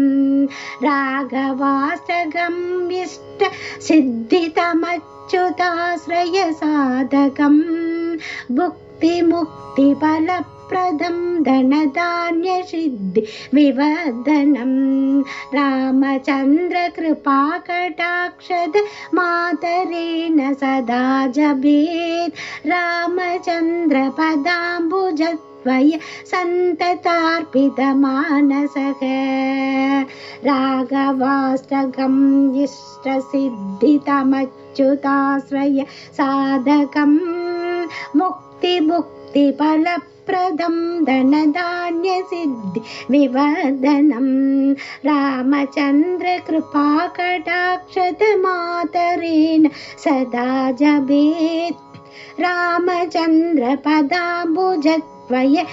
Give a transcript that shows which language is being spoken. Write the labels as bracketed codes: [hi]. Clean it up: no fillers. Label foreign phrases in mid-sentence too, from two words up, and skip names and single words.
[sa] రాఘవాష్టకం ఇష్ట సిద్ధితమచ్యుతాశ్రయ సాధకం భుక్తి ముక్తి ఫలప్రదం ధనధాన్య సిద్ధి వివర్ధనం రామచంద్ర కృపాకటాక్షద మాతరేణ సదా జపేత్ రామచంద్ర పదాంబుజద్వయ సంతతార్పితమానసః. రాఘవాష్టకం ఇష్టసిద్ధితమచ్యుతాశ్రయ సాధకం ముక్తి ముక్తి ఫల प्रदं धनधान्यसिद्धि विवर्धनं रामचन्द्र कृपाकटाक्षतमातरेण सदा जपेत् रामचन्द्र पदाम्बुजद्वय